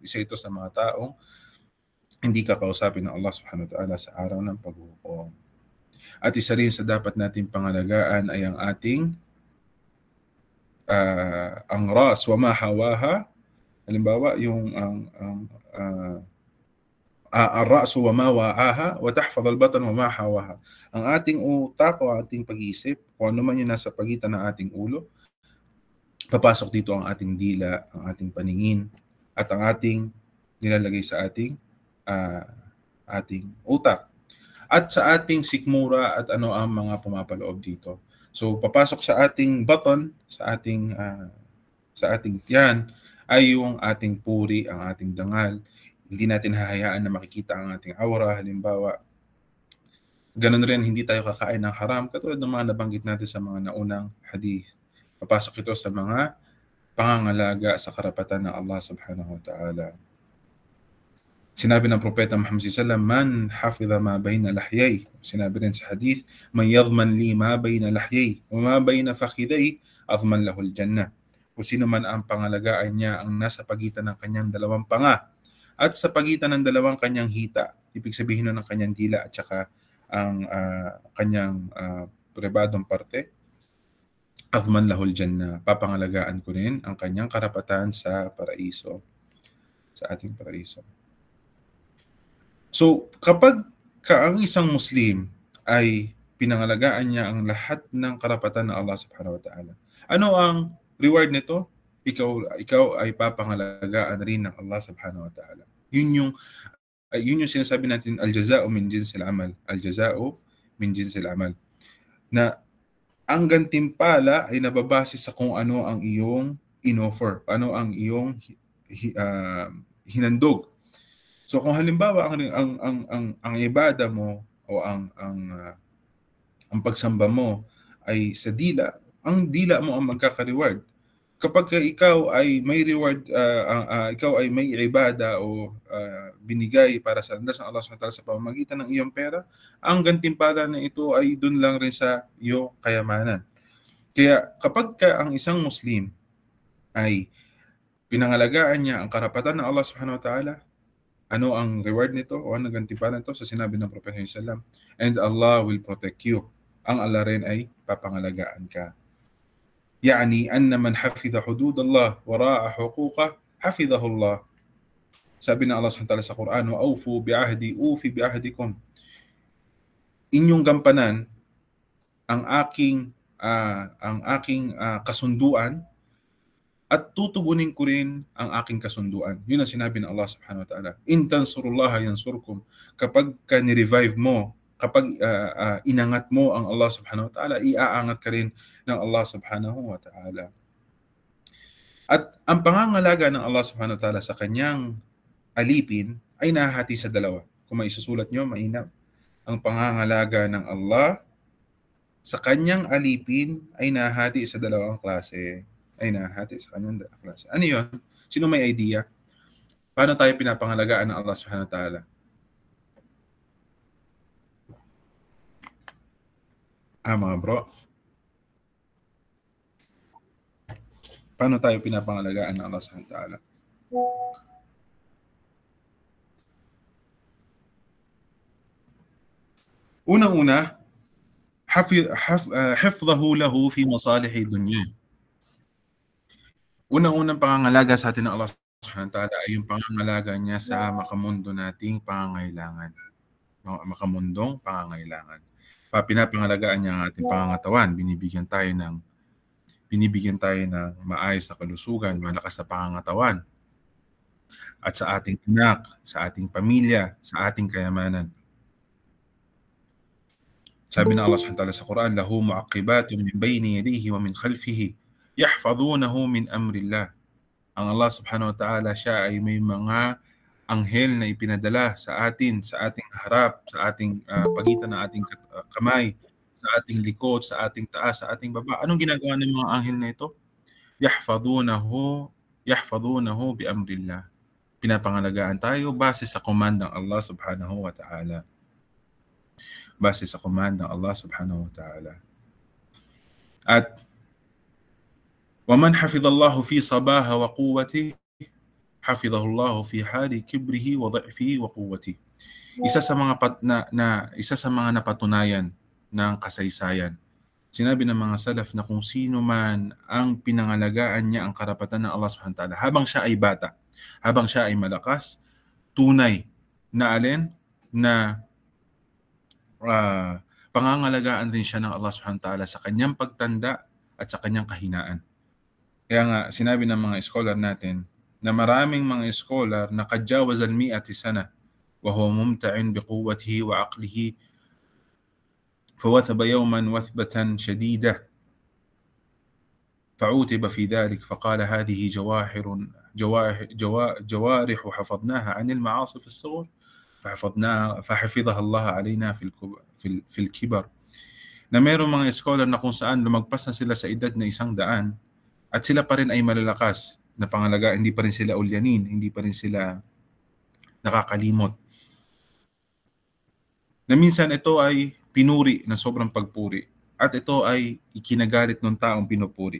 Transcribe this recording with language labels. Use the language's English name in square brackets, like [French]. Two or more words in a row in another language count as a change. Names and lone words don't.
[Filipino] Isa ito sa mga taong hindi kakausapin ng Allah [Arabic] سبحانه وتعالى [Filipino] sa araw ng paghukom. At isa rin sa dapat natin pangalagaan ay ang ating ang [Arabic] الرأس وما حواه. [Filipino] Halimbawa, yung [Arabic] الرأس وما وعاه وتحفظ البطن وما حواه. [Filipino] Ang ating utak o ating pag-iisip, kung ano man yung nasa pagitan ng ating ulo, papasok dito ang ating dila, ang ating paningin, at ang ating nilalagay sa ating utak. At sa ating sikmura at ano ang mga pumapaloob dito. So papasok sa ating baton, sa ating tiyan ay yung ating puri, ang ating dangal. Hindi natin hahayaan na makikita ang ating aura, halimbawa. Ganun rin, hindi tayo kakain ng haram, katulad ng mga nabanggit natin sa mga naunang hadith. Papasok ito sa mga pangangalaga sa karapatan ng Allah [Arabic] سبحانه وتعالى. Sinabi ng Propeta Muhammad صلى الله عليه وسلم من حفظ ما بين لحييه." [Filipino] Sinabi rin sa hadith, [Arabic] "من يضمن لي ما بين لحييه وما بين فخذيه أضمن له الجنة." [Filipino] Kung sino man ang pangalagaan niya ang nasa pagitan ng kanyang dalawang panga at sa pagitan ng dalawang kanyang hita, ibig sabihin ng kanyang dila at saka ang kanyang pribadong parte, [Arabic] أضمن له الجنة. [Filipino] Papangalagaan ko rin ang kanyang karapatan sa paraiso, sa ating paraiso. So, kapag ang isang Muslim ay pinangalagaan niya ang lahat ng karapatan ng Allah [Arabic] سبحانه وتعالى, [Filipino] ano ang reward nito? Ikaw ay papangalagaan rin ng Allah [Arabic] سبحانه وتعالى. [Filipino] Yun yung sinasabi natin, [Arabic] الجزاء من جنس العمل. الجزاء من جنس العمل. [Filipino] Na ang gantimpala ay nababase sa kung ano ang iyong inoffer, ano ang iyong hinandog. So kung halimbawa ang ibada mo o ang pagsamba mo ay sa dila, ang dila mo ang magkaka-reward. Kapag ikaw ay may reward, ikaw ay may ibada o binigay para sa andas ng Allah [Arabic] سبحانه وتعالى [Filipino] sa pamamagitan ng iyong pera, ang gantimpala na ito ay dun lang rin sa iyong kayamanan. Kaya kapag ang isang Muslim ay pinangalagaan niya ang karapatan ng Allah [Arabic] سبحانه وتعالى, [Filipino] ano ang reward nito o ano ang gantimpala nito? Sa sinabi ng Propeta sallam, [English] and Allah will protect you. [Filipino] Ang Allah rin ay papangalagaan ka. [Arabic] يعني أن من حفظ حدود الله وراعى حقوقه حفظه الله. [Filipino] Sabi ng [Arabic] Allah سبحانه وتعالى [Filipino] sa Quran, [Arabic] وأوفوا بعهدي أوف بعهدكم. [Filipino] Inyong gampanan ang aking kasunduan at tutugunin ko rin ang aking kasunduan. Yun ang sinabi ng Allah [Arabic] سبحانه وتعالى. إن تنصروا الله ينصركم. [Filipino] Kapag ni-revive mo, kapag inangat mo ang Allah [Arabic] سبحانه وتعالى, [Filipino] iaangat ka rin ng Allah [Arabic] سبحانه وتعالى. [Filipino] At ang pangangalaga ng Allah [Arabic] سبحانه وتعالى [Filipino] sa kanyang alipin ay nahahati sa dalawa. Kung maisusulat nyo, mainam. Ang pangangalaga ng Allah sa kanyang alipin ay nahahati sa dalawang klase. Ano yun? Sino may idea? Paano tayo pinapangalagaan ng Allah [Arabic] سبحانه وتعالى? [Filipino] Mga bro. Paano tayo pinapangalagaan ng Allah [Arabic] سبحانه وتعالى? Unang-una, حفظه له في مصالح الدنيا. [Filipino] Unang-unang pangangalaga sa atin ng Allah [Arabic] سبحانه وتعالى [Filipino] ay yung pangangalaga niya sa makamundo nating pangangailangan. Makamundong pangangailangan. Pinapangalagaan niya ang ating pangangatawan. Binibigyan tayo ng maayos na kalusugan, malakas na pangangatawan. At sa ating anak, sa ating pamilya, sa ating kayamanan. Sabi ng [Arabic] Allah سبحانه وتعالى [Filipino] sa Quran, [Arabic] له معقبات من بين يديه ومن خلفه يحفظونه من أمر الله. Ang Allah سبحانه وتعالى, [Filipino] siya ay may mga anghel na ipinadala sa atin, sa ating harap, sa ating pagitan ng ating kamay, sa ating likod, sa ating taas, sa ating baba. Anong ginagawa ng mga anghel na ito? [Arabic] يحفظونه بأمر الله. [Filipino] Pinapangalagaan tayo base sa command ng Allah [Arabic] سبحانه وتعالى. [Filipino] Base sa command ng Allah [Arabic] سبحانه وتعالى. At وَمَنْ حَفِظَ اللَّهُ فِي صَبَاهَ وَقُوَّتِهِ حَفِظَهُ اللَّهُ فِي حَالِ كِبْرِهِ وَضَعْفِهِ وَقُوَّتِهِ. [Filipino] Isa sa mga napatunayan ng kasaysayan. Sinabi ng mga salaf na kung sino man ang pinangalagaan niya ang karapatan ng Allah [Arabic] سبحانه وتعالى [Filipino] habang siya ay bata, habang siya ay malakas, tunay na alin na pangangalagaan din siya ng Allah [Arabic] سبحانه وتعالى [Filipino] sa kanyang pagtanda at sa kanyang kahinaan. Kaya nga, sinabi ng mga scholar natin na maraming mga scholar na [Arabic] كجاوز المائة سنة وهو ممتع بقوته وعقله فوثب يوما وثبة شديدة فعوتب في ذلك فقال هذه جوارح حفظناها عن المعاصي في الصغر فحفظها الله علينا في الكبر. [Filipino] Na mayroong mga scholar na kung saan lumagpas na sila sa edad na 100 at sila pa rin ay malalakas na pangalaga, hindi pa rin sila ulyanin, hindi pa rin sila nakakalimot. Na minsan ito ay pinuri na sobrang pagpuri at ito ay ikinagalit ng taong pinupuri.